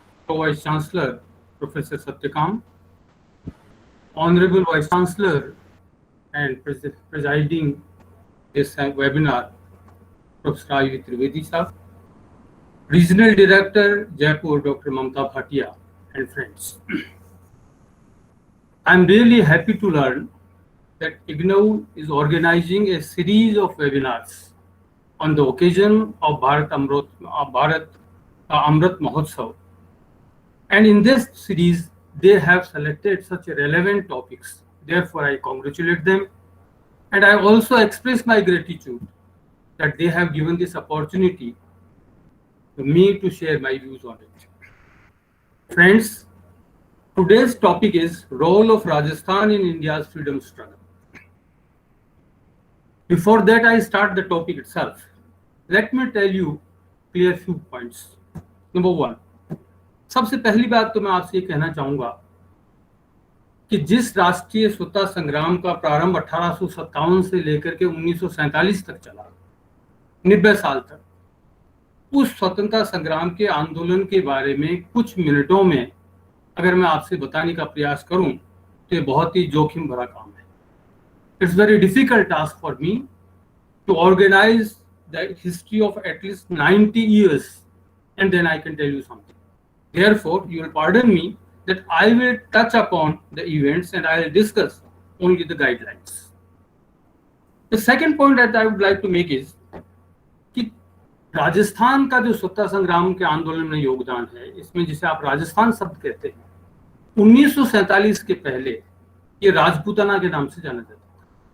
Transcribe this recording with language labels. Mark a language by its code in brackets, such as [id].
[en] Vice chancellor professor Satyakam, honourable vice chancellor and presiding this webinar, Professor I.V. Trivedi Sahab, Regional Director, Jaipur, Dr. Mamta Bhatia, and friends. I am really happy to learn that IGNOU is organizing a series of webinars on the occasion of Bharat Amrit Mahotsav. And in this series, they have selected such relevant topics. Therefore, I congratulate them. And I also express my gratitude that they have given this opportunity to me to share my views on it. Friends, today's topic is role of Rajasthan in India's freedom struggle. Before that, I start the topic itself. Let me tell you clear few points. Number one, [hi] सबसे पहली बात तो मैं आपसे ये कहना चाहूंगा कि जिस राष्ट्रीय स्वतंत्रता संग्राम का प्रारंभ 1857 से लेकर के 1947 तक चला, 90 साल तक, उस स्वतंत्रता संग्राम के आंदोलन के बारे में कुछ मिनटों में अगर मैं आपसे बताने का प्रयास करूं तो ये बहुत ही जोखिम भरा काम है. [en] It's very difficult task for me to organise the history of at least 90 years and then I can tell you something. Therefore, you will pardon me that I will touch upon the events and I will discuss only the guidelines. The second point that I would like to make is [hi] कि राजस्थान का जो स्वतंत्रता संग्राम के आंदोलन में योगदान है, इसमें जिसे आप राजस्थान शब्द कहते हैं, 1947 के पहले ये राजपूताना के नाम से जाना जाता था.